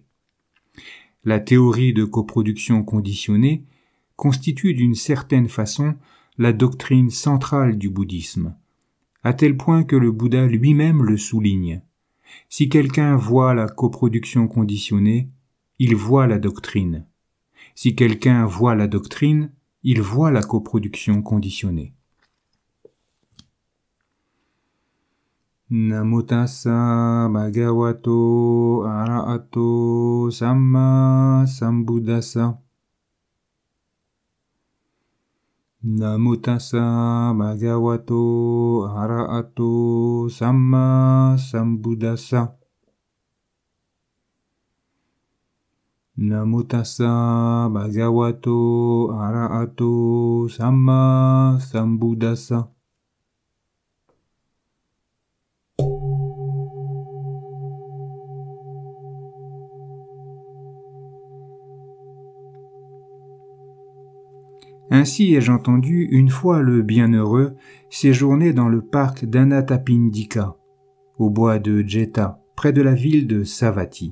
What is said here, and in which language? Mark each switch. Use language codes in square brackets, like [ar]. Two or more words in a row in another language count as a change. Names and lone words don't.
[fr] La théorie de coproduction conditionnée constitue d'une certaine façon la doctrine centrale du bouddhisme, à tel point que le Bouddha lui-même le souligne. Si quelqu'un voit la coproduction conditionnée, il voit la doctrine. Si quelqu'un voit la doctrine, il voit la coproduction conditionnée. [pi] Namo tassa bhagavato arahato samma sambuddhassa. Namo tassa bhagavato arahato samma sambuddhassa. Namo tassa bhagavato arahato samma sambuddhassa. [fr] Ainsi ai-je entendu une fois le bienheureux séjourner dans le parc d'Anathapindika, au bois de Jeta, près de la ville de Savatthi.